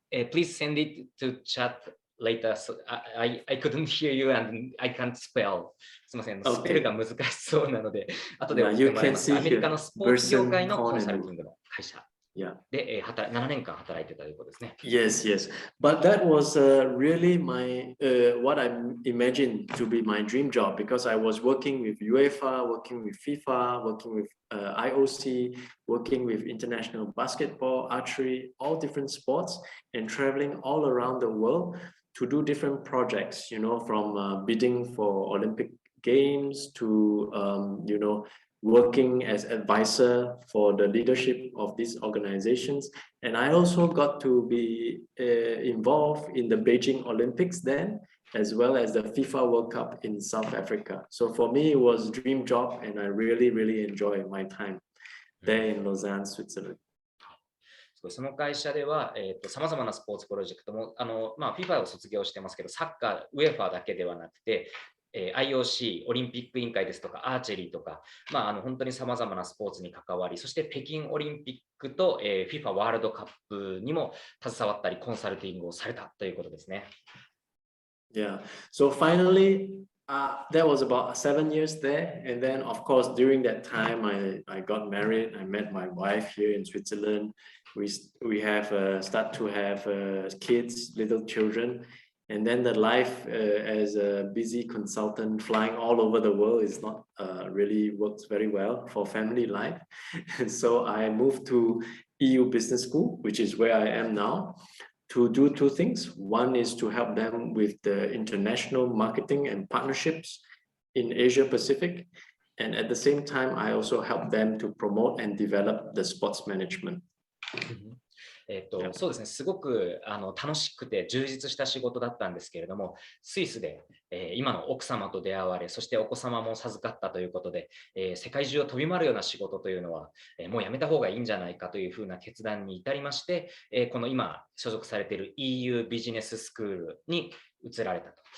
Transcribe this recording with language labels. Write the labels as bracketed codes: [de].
[en] Please send it to chat later. So I couldn't hear you and I can't spell. [ja] すみません、スペルが難しそうなので、後で送ってもらいます。アメリカのスポーツ業界のコンサルティングの会社。で、7年間働いてたということですね。 [en] Yes. But that was really my what I imagined to be my dream job, because I was working with UEFA, working with FIFA, working with IOC, working with international basketball, archery, all different sports, and traveling all around the world to do different projects, from bidding for Olympic Games to, working as advisor for the leadership of these organizations. And I also got to be involved in the Beijing Olympics then, as well as the FIFA World Cup in South Africa. So for me, it was a dream job, and I really, really enjoy my time there in Lausanne, Switzerland. [ja] その会社では、さまざまなスポーツプロジェクトもFIFA を卒業してますけど、サッカー、UEFA だけではなくて、IOC、オリンピック委員会ですとか、アーチェリーとか、本当にさまざまなスポーツに関わり、そして北京オリンピックと、FIFA ワールドカップにも携わったり、コンサルティングをされたということですね。 [en] Yeah. So finally, that was about 7 years there. And then, of course, during that time, I got married. I met my wife here in Switzerland. We have start to have kids, little children. And then the life as a busy consultant flying all over the world is not really works very well for family life. So I moved to EU Business School, which is where I am now. to do two things. One is to help them with the international marketing and partnerships in Asia Pacific. And at the same time, I also help them to promote and develop the sports management. [ja] そうですね、すごく楽しくて充実した仕事だったんですけれども、スイスで、今の奥様と出会われ、そしてお子様も授かったということで、世界中を飛び回るような仕事というのは、もうやめた方がいいんじゃないかというふうな決断に至りまして、この今所属されている EU ビジネススクールに移られたと。